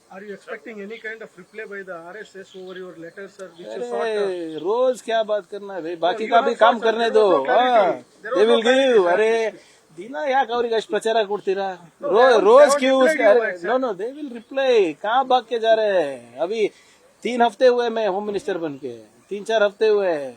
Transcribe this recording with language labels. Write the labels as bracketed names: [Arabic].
[English] Are you expecting any kind of reply by the RSS over your letters, sir? Which you are sought? [Hindi] रोज क्या बात करना है भाई, बाकी का भी काम करने दो. [English] They will give. [Kannada] अरे ದಿನ ಯಾಕೆ ಅವ್ರಿಗೆ ಅಷ್ಟು ಪ್ರಚಾರ ಕೊಡ್ತೀರಾ? [Hindi] रोज क्यों? [English] No, they will reply. [Hindi] कहाँ भाग के जा रहे हैं? अभी 3 हफ्ते हुए मैं होम मिनिस्टर बन के, 3-4 हफ्ते हुए.